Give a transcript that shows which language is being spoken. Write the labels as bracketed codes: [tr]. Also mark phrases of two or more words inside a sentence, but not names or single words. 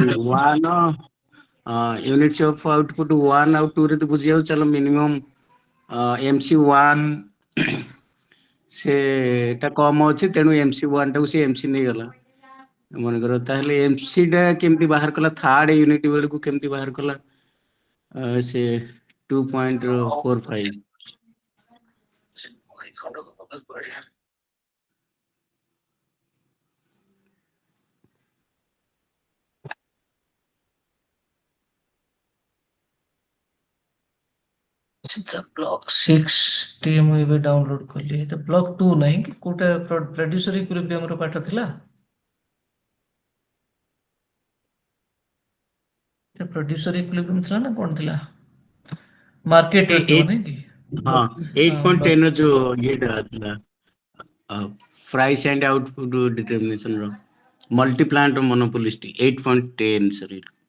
[or] 1 [en] units of output [or] 1 ଆଉ 2 ରେ ତ ବୁଝିବାକୁ ଚାଲ ମିନିମମ୍ MC1 ସେଟା କମ ଅଛି ତେଣୁ MC1 ଟାକୁ ସେ MC ନେଇଗଲା ମନେକର। ତାହେଲେ MC ଟା କେମିତି ବାହାର କଲା [en] third unit [or] ବେଳକୁ କେମିତି ବାହାର କଲା ସେ 2.45? ସିଧା ବ୍ଲକ୍ 6 ଟି ମୁଁ ଏବେ ଡାଉନଲୋଡ୍ କଲି। ଏଟା ବ୍ଲକ୍ 2 ନାହିଁ କି କୋଉଟା [en] producer equilibrium [or] ର ପାଠ ଥିଲା? ଏଟା [en] producer equilibrium [or] ଥିଲା ନା କଣ ଥିଲା? ମାର୍କେଟ ର ଥିବ ନାଇଁ କି? ହଁ ହଁ 8.10 ର ଯୋଉ ଇଏଟା ଥିଲା [en] price and output determination [or] ର [en] multi plant monopolist [or] 8.10 ସରି।